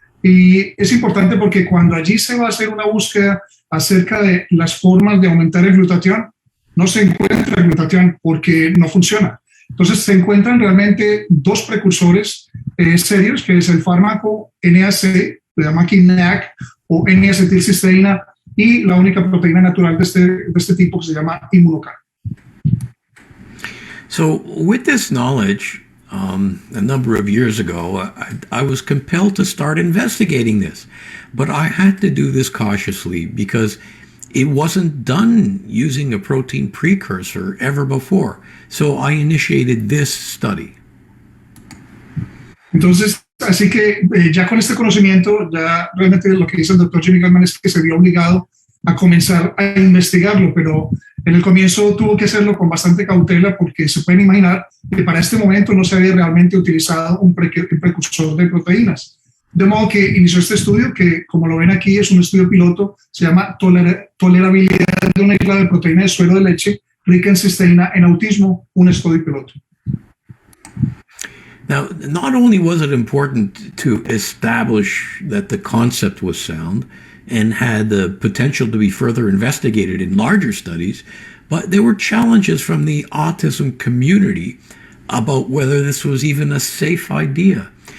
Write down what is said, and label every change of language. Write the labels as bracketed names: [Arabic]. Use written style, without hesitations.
[Spanish] Y es importante porque cuando allí se va a hacer una búsqueda acerca de las formas de aumentar el glutatión, no se encuentra el glutatión porque no funciona. Entonces se encuentran realmente dos precursores serios, que es el fármaco NAC, se llama aquí NAC, o N-acetilcisteína, y la única proteína natural de este tipo que se llama Immunical. [English] So with this knowledge, a number of years ago, I was compelled to start investigating this. But I had to do this cautiously because it wasn't done using a protein precursor ever before. So I initiated this study. [Spanish] Entonces, así que ya con este conocimiento, ya realmente lo que dice el doctor Jimmy Gutman es que se vio obligado a comenzar a investigarlo, pero en el comienzo tuvo que hacerlo con bastante cautela porque se pueden imaginar que para este momento no se había realmente utilizado un precursor de proteínas. De modo que inició este estudio que, como lo ven aquí, es un estudio piloto, se llama Tolerabilidad de una isla de proteína de suero de leche rica en cisteína en autismo, un estudio piloto. [English] Now, not only was it important to establish that the concept was sound and had the potential to be further investigated in larger studies, but there were challenges from the autism community about whether this was even a safe idea.